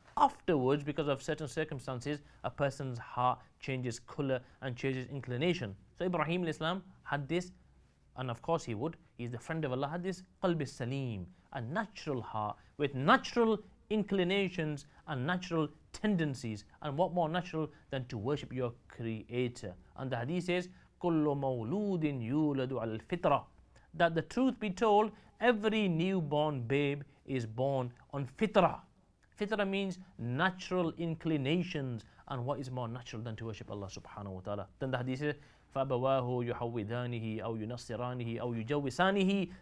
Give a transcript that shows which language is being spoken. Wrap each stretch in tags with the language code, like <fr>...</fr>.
<en>Afterwards, because of certain circumstances, a person's heart changes color and changes inclination. So Ibrahim Islam had this, and of course he would. He's the friend of Allah. Had this qalb salim, a natural heart with natural inclinations and natural tendencies. And what more natural than to worship your Creator?</en> <ar>And the hadith says, كُلُّ مَوْلُودٍ يُولَدُ عَلَى الْفِطْرَةِ.</ar> <en>That the truth be told, every newborn babe is born on fitrah. Fitrah means natural inclinations, and what is more natural than to worship Allah subhanahu wa ta'ala?</en> <ar>Then the hadith says, فَأَبَوَاهُ يُحَوِّدَانِهِ أَوْ يُنَصِّرَانِهِ أَوْ يُجَوِّسَانِهِ.</ar>